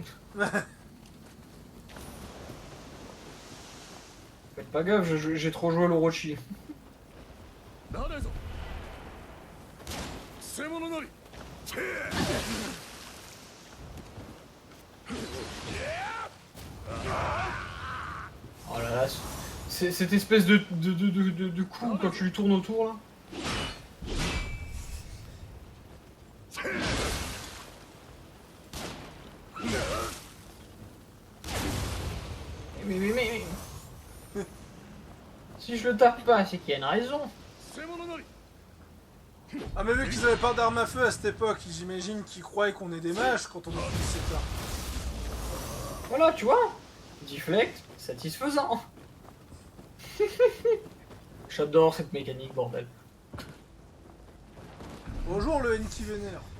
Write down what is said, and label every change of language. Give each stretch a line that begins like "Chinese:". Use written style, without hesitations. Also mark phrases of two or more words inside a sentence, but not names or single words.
French: Faites pas gaffe, j'ai trop joué l'Orochi.
Japanese: 誰ぞ偽物なり
French: Oh là là, c'est cette espèce de coup quand tu lui tournes autour là. Mais. Si je le tape pas, c'est qu'il y a une raison.
Japanese: 偽物なり
French: Ah mais vu qu'ils avaient pas d'armes à feu à cette époque, j'imagine qu'ils croyaient qu'on est des mages quand on utilise cette arme. Voilà, tu vois. Deflect, satisfaisant. J'adore cette mécanique, bordel. Bonjour le Enki Vénère.